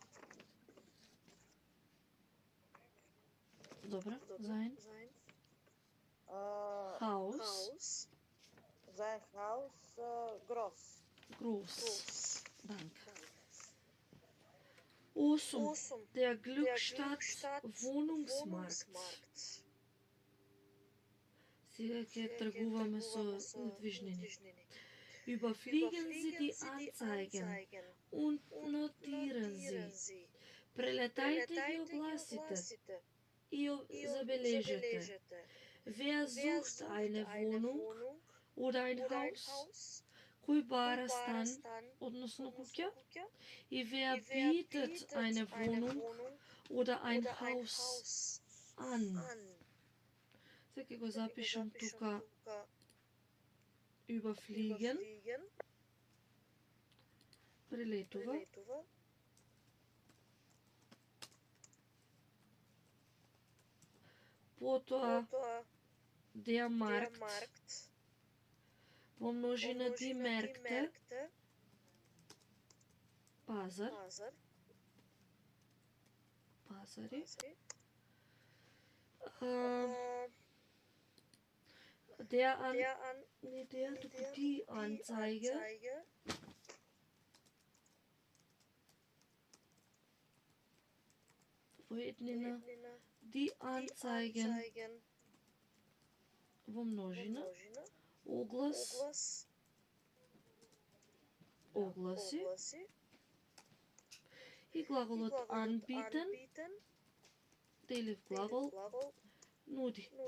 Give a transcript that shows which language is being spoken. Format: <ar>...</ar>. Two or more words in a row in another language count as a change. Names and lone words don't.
<de>Добро, sein Haus sein Haus groß. groß. Danke. Osum, der Glückstadt Wohnungsmarkt.</de> <mk>Сега ќе тргуваме со движнини.</mk> <de>Überfliegen Sie die Anzeigen und notieren Sie.</de> <mk>Прелетајте ги огласите и забележете.</mk> <de>Wer sucht eine Wohnung oder ein Haus?</de> <mk>Кој бара стан, односно куќа?</mk> <de>И wer bietet eine Wohnung oder ein Haus an?</de> <mk>Сега го запишам тука. Überfliegen. Прилетува.</mk> <de>Потоа der Markt.</de> <mk>Помножи на</mk> <de>die Märkte.</de> <mk>Пазар. Пазари.</mk> <de>Die Anzeige.</de> <mk>Воеднина.</mk> <de>Die Anzeigen.</de> <mk>Во множина. Огласи. И глаголот anbieten. Делив глагол. Нуди.</mk>